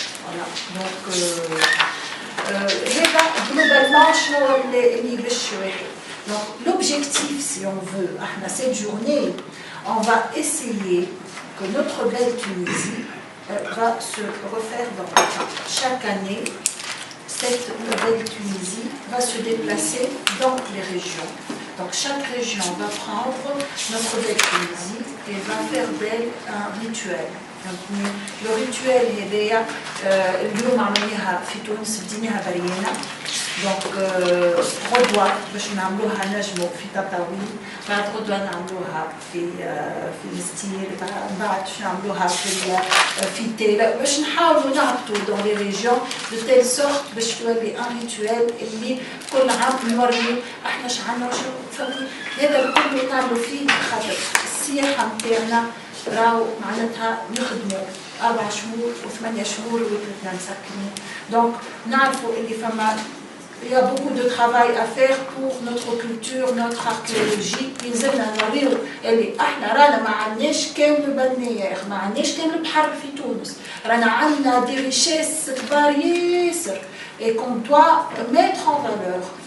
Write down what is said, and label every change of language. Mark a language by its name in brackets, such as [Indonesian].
[French] Voilà. Donc, globalement, l'objectif, si on veut, cette journée, on va essayer que notre belle Tunisie va se refaire dans le temps. Chaque année, cette belle Tunisie va se déplacer dans les régions. Donc chaque région va prendre notre belle Tunisie et va faire d'elle un rituel. [Arabic] Le rituel هذايا اليوم عملناها في تونس بديناها بريانة. دونك غدوة باش نعملوها نجمو في تطاوين، بعد غدوة نعملوها في الستيل، بعد باش نعملوها في تيلا، باش نحاولوا نهبطوا [French] دون لي ريجيون دو تيل سورت [Arabic] باش تولي ان ريتوال اللي كل عام نوريو احنا شعلنا وشنو فهمتي. هذا الكل نعملوا فيه خاطر السياحة نتاعنا راهو معناتها نخدموا 4 شهور و8 شهور وثلاثة مسكنين. دونك نعرفوا اللي فما [French] il y a beaucoup de travail à faire pour notre culture, notre archéologie. [Arabic] يلزمنا نوريو اللي احنا رانا ما عندناش كامل البلنيير، ما عندناش كامل البحر في تونس، رانا عندنا [French] دي ريشيس [Arabic] كبار ياسر [French] et qu'on doit mettre en valeur.